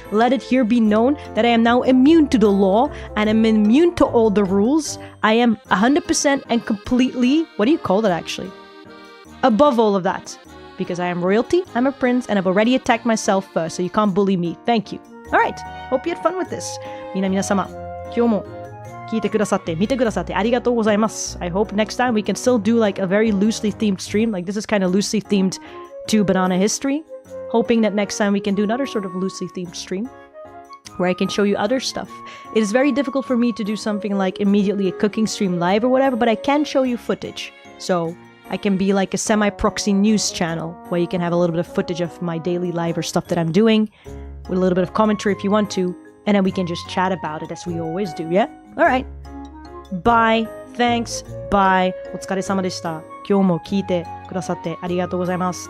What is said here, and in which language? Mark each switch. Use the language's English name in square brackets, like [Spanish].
[English] Let it here be known that I am now immune to the law and I'm immune to all the rules. I am 100% and completely, what do you call that actually? Above all of that. Because I am royalty, I'm a prince, and I've already attacked myself first, so you can't bully me. Thank you. Alright, hope you had fun with this. [Japanese] 皆様、今日も聞いてくださって、見てくださってありがとうございます。 [English] I hope next time we can still do like a very loosely themed stream. Like this is kind of loosely themed to banana history. Hoping that next time we can do another sort of loosely themed stream where I can show you other stuff. It is very difficult for me to do something like immediately a cooking stream live or whatever, but I can show you footage. So I can be like a semi-proxy news channel where you can have a little bit of footage of my daily life or stuff that I'm doing with a little bit of commentary if you want to, and then we can just chat about it as we always do, yeah? Alright. Bye. Thanks. Bye. [Japanese] お疲れ様でした。今日も聞いてくださってありがとうございます。